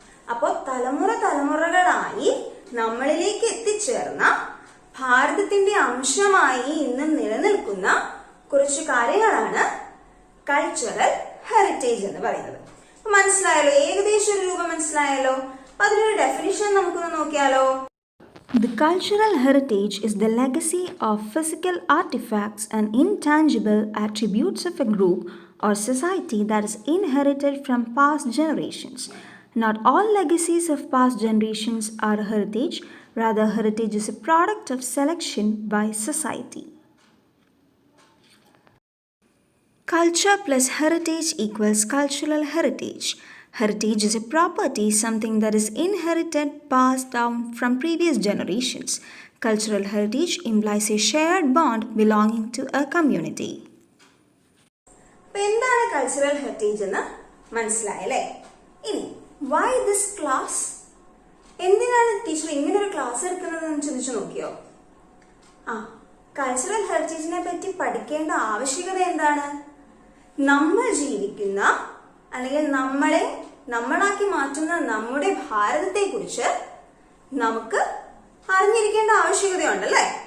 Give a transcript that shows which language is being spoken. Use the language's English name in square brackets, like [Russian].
[Malayalam] അപ്പോ തലമുറകളായി നമ്മളിലേക്ക് എത്തിച്ചേർന്ന ഭാരതത്തിന്റെ അംശമായി ഇന്നും നിലനിൽക്കുന്ന കുറച്ച് കാര്യങ്ങളാണ് കൾച്ചറൽ ഹെറിറ്റേജ് എന്ന് പറയുന്നത്. മനസ്സിലായല്ലോ? ഏകദേശം ഒരു രൂപം മനസ്സിലായല്ലോ? അതിനൊരു ഡെഫിനിഷൻ നമുക്കൊന്ന് നോക്കിയാലോ? [English] The cultural heritage is the legacy of physical artifacts and intangible attributes of a group or society that is inherited from past generations. Not all legacies of past generations are heritage, rather heritage is a product of selection by society. Culture plus heritage equals cultural heritage. Heritage is a property, something that is inherited, passed down from previous generations. Cultural heritage implies a shared bond belonging to a community. [Malayalam] എന്താണ് cultural heritage എന്ന് മനസ്സിലായല്ലേ? [English] ഇനി why this class? [Malayalam] എന്തിനാണ് teacher ഇങ്ങനെ ഒരു class എടുക്കുന്നതെന്ന് ചിന്തിച്ചു നോക്കിയോ? Cultural ഹെറിറ്റേജിനെ പറ്റി പഠിക്കേണ്ട ആവശ്യകത എന്താണ്? നമ്മൾ ജീവിക്കുന്ന അല്ലെങ്കിൽ നമ്മളാക്കി മാറ്റുന്ന നമ്മുടെ ഭാരതത്തെ കുറിച്ച് നമുക്ക് അറിഞ്ഞിരിക്കേണ്ട ആവശ്യകതയുണ്ടല്ലേ?